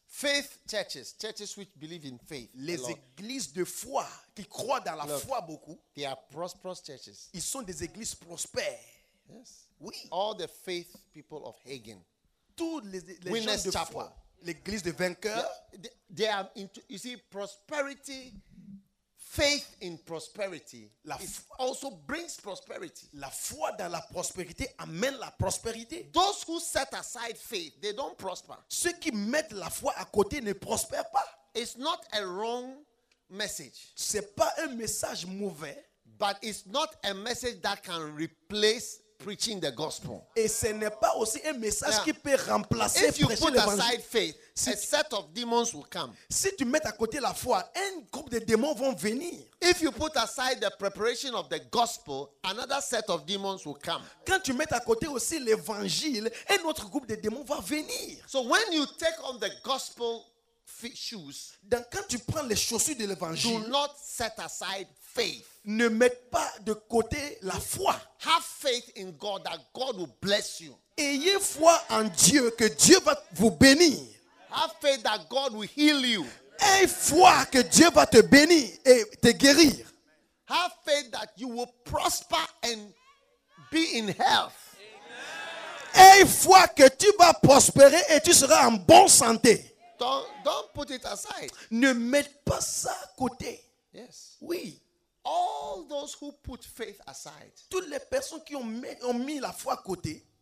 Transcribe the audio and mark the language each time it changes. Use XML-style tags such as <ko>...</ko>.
<en>Faith churches, churches which believe in faith.</en> <fr>Les églises de foi qui croient dans la</fr> <en>Look,</en> <fr>foi beaucoup.</fr> <en>They are prosperous churches.</en> <fr>Ils sont des églises prospères.</fr> <en>Yes.</en> <fr>Oui.</fr> <en>All the faith people of Hagen.</en> <fr>Toutes les Witness gens de Chapel. Foi. L'église de vainqueur.</fr> <en>They are into, you see, prosperity, faith in prosperity</en> <fr>la</fr> <en>also brings prosperity.</en> <fr>La foi dans la prospérité amène la prospérité.</fr> <en>Those who set aside faith, they don't prosper.</en> <fr>Ceux qui mettent la foi à côté ne prospèrent pas.</fr> <en>It's not a wrong message.</en> <fr>C'est pas un message mauvais.</fr> <en>But it's not a message that can replace preaching the gospel.</en> <fr>Et ce n'est pas aussi un message qui peut remplacer prêcher l'évangile.</fr> <en>If you put aside faith, si a set of demons will come.</en> <fr>Si tu mets à côté la foi, un groupe de démons vont venir.</fr> <en>If you put aside the preparation of the gospel, another set of demons will come.</en> <fr>Quand tu mets à côté aussi l'évangile, un autre groupe de démons va venir.</fr> <en>So when you take on the gospel shoes,</en> <fr>donc quand tu prends les chaussures de l'évangile,</fr> <en>do not set aside faith.</en> <fr>Ne mettez pas de côté la foi.</fr> <en>Have faith in God that God will bless you.</en> <fr>Ayez foi en Dieu que Dieu va vous bénir.</fr> <en>Have faith that God will heal you.</en> <fr>Ayez foi que Dieu va te bénir et te guérir.</fr> <en>Have faith that you will prosper and be in health.</en> <fr>Ayez foi que tu vas prospérer et tu seras en bonne santé.</fr> <en>Don't put it aside.</en> <fr>Ne mettez pas ça à côté.</fr> <en>Yes.</en> <fr>Oui.</fr> <en>All those who put faith aside,</en> <fr>toutes les personnes qui ont mis la foi à côté,</fr>